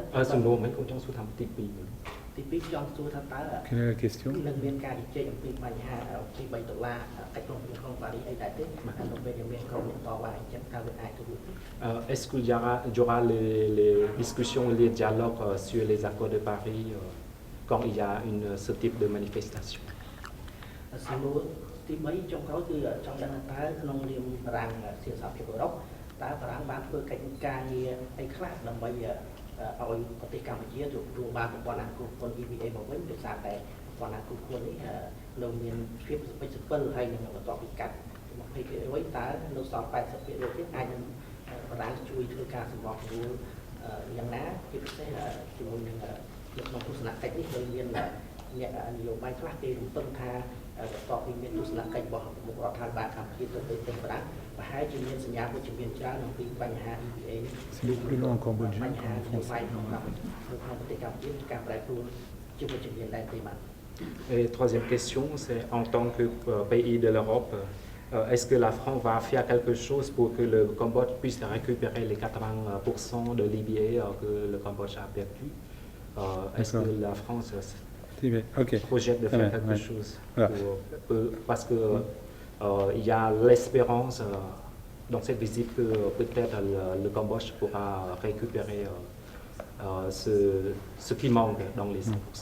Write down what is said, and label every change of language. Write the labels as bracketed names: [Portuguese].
[Khmer] សំណួរមិនខ្ញុំចង់សួរថាទី2 ទី2ចង់សួរថាតើ [French] Quelle est la question? [Khmer] នឹងមានការជជែកអំពីបញ្ហាទី$3កិច្ចព្រមព្រៀងក្រុងប៉ារីសអីដែរទេនៅពេលដែលមានក្រុមអ្នកតវ៉ាអញ្ចឹងតើវាអាចធ្វើ [French] Est-ce qu'il y aura les discussions, les dialogues sur les accords de Paris quand il y a ce type de manifestation? [Khmer] សំណួរទី3ចុងក្រោយគឺចង់ដឹងថាតើក្នុងនាមបារាំងជាសហភាពអឺរ៉ុបតើបារាំងបានធ្វើកិច្ចការងារអីខ្លះដើម្បីឲ្យប្រទេសកម្ពុជាទទួលបានប្រព័ន្ធអនុគ្រោះពន្ធ EVA មកវិញដោយសារតែប្រព័ន្ធអនុគ្រោះពន្ធនេះនៅមានភាពស្ពេចស្ពិលហើយនឹងបន្តពីកាត់ 20% តើនៅសល់ 80% ទៀតអាចនឹងបារាំងជួយធ្វើការសម្របសម្រួលយ៉ាងណាជាពិសេសជាមួយនឹងក្នុងទស្សនកិច្ចនេះគឺមានអ្នក នយោបាយខ្លះគេរំពឹងថាបន្ទាប់ពីមានទស្សនកិច្ចរបស់មុខរដ្ឋាភិបាលកម្ពុជាទៅប្រទេសបារាំងប្រហែលជាមានសញ្ញាវិជ្ជមានច្រើនអំពីបញ្ហា EVA [French] plus long en Cambodge [Khmer] បញ្ហានយោបាយក្នុងប្រទេសកម្ពុជាការប្រែប្រួលជាវិជ្ជមានដែរទេបាទ [French] Et troisième question, c'est en tant que pays de l'Europe, est-ce que la France va faire quelque chose pour que le Cambodge puisse récupérer les 80% de l'IBA que le Cambodge a perdu? Est-ce que la France projette de faire quelque chose parce que il y a l'espérance dans cette visite que peut-être le Cambodge pourra récupérer ce qui manque dans les 100%.